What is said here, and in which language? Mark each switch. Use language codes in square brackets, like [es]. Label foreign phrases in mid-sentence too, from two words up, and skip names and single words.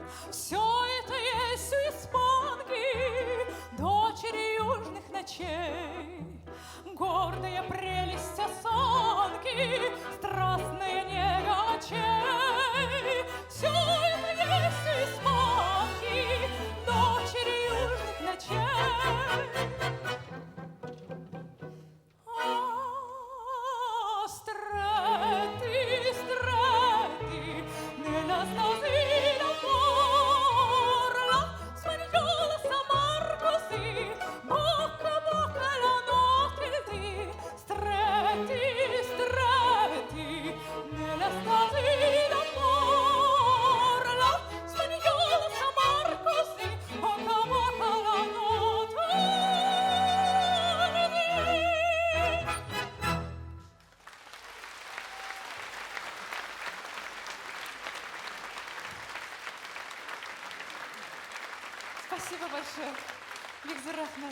[ru] Все это есть у испанки, дочери южных ночей. Гордая прелесть осанки, страстная нега очей. Все это есть у испанки, дочери южных ночей. [it] Stretti, stretti, nella stasi d'amor, la spagnola s'amar così, bocca a bocca la notte il dì. Stretti, stretti, nella stasi d'amor, la spagnola s'amar così, bocca a bocca la notte il dì. [ru] Спасибо большое, Виктор Рахмет.